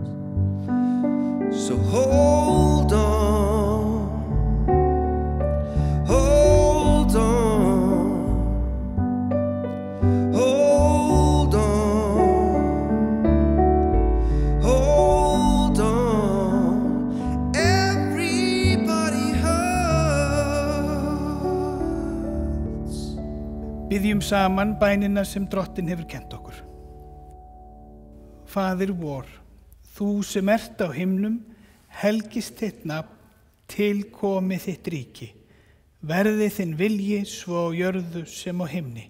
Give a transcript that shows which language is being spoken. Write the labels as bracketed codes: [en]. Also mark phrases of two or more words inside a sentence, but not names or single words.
[en] So hold on, hold on, hold on, hold on. Everybody hurts. [is] Biðjum saman bænina sem Drottinn hefur kennt okkur. Faðir vor, þú sem ert á himnum, helgist þitt nafn, til komi þitt ríki. Verði þinn vilji svo á jörðu sem á himni.